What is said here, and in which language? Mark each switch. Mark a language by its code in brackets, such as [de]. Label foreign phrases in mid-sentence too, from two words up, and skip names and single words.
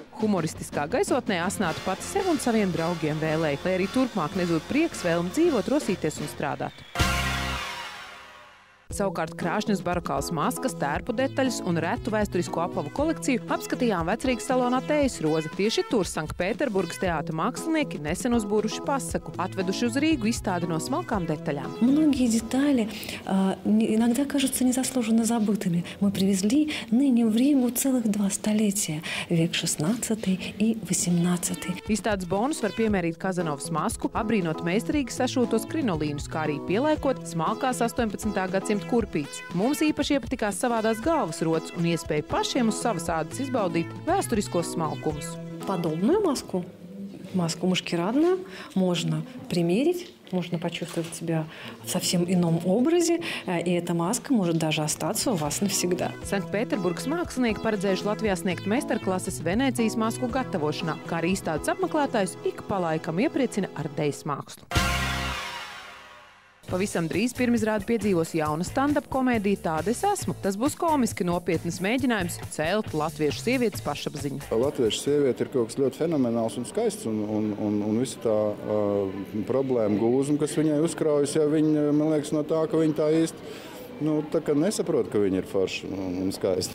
[lv] Humoristiskā gaisotnē Asnāta pati sev un saviem draugiem vēlēja, lai arī turpmāk nezūd prieks, vēlme dzīvot, rosīties un strādāt. Savukārt krāšņas barokālas maskas, tērpu detaļas un retu vēsturisko apavu kolekciju apskatījām Vecrīgas salonā Tējas Roze. Tieši tur Sanktpēterburgas teātra mākslinieki nesen uzbūruši pasaku, atveduši uz Rīgu izstādi no smalkām detaļām. [ru] Многие детали иногда кажутся незаслуженно забытыми. Мы привезли ныне в Ригу целых 2 столетия, век 16 и 18. [lv] Izstādes bonus var piemērīt Kazanovas masku, apbrīnot meistarīgi sašūtos krinolīnus, kā arī pieliekot smalkās 18. gadsimta kurpītes. Mums īpaši iepatikās savādās galvas rotas un iespēja pašiem uz savas ādas izbaudīt vēsturiskos smalkumus. [ru] Подобную маску мушкерадную можно примерить, можно почувствовать себя в совсем ином образе, и эта маска может даже остаться у вас навсегда. [lv] Sanktpēterburgas mākslinieki paredzējuši Latvijā sniegt meistarklases Venēcijas masku gatavošanā, kā arī izstādes apmeklētājus ik pa laikam iepriecina ar dejas mākslu. Pavisam drīz pirmizrādi piedzīvos jauna stand-up komēdija Tāda es esmu. Tas būs komiski nopietnas mēģinājums celt latviešu sievietes pašapziņu. Latviešu sieviete ir kaut kas ļoti fenomenāls un skaists un visa tā problēma gūzma, kas viņai uzkraujas, ja viņa, man liekas, no tā, ka viņa tā īsti tā kā nesaprot, ka viņa ir forša un skaista.